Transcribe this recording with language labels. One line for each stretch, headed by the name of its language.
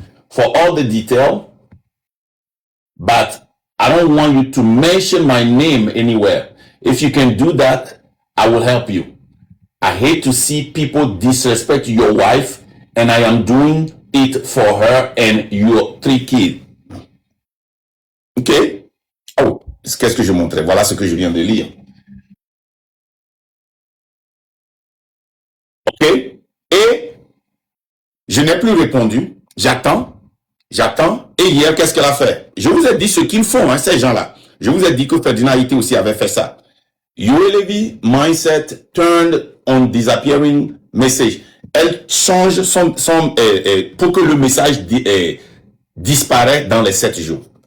English: For all the detail. But I don't want you to mention my name anywhere. If you can do that, I will help you. I hate to see people disrespect your wife, and I am doing it for her and your 3 kids. Ok?
French: Oh, qu'est-ce que je montrais? Voilà ce que je viens de lire. Ok? Et je n'ai plus répondu. J'attends. Et hier, qu'est-ce qu'elle a fait? Je vous ai dit ce qu'ils font, hein, ces gens-là. Je vous ai dit que Ferdinand Haïté aussi avait fait ça.
English: ULV mindset turned on disappearing message.
French: Elle change pour que le message disparaît dans les 7 jours.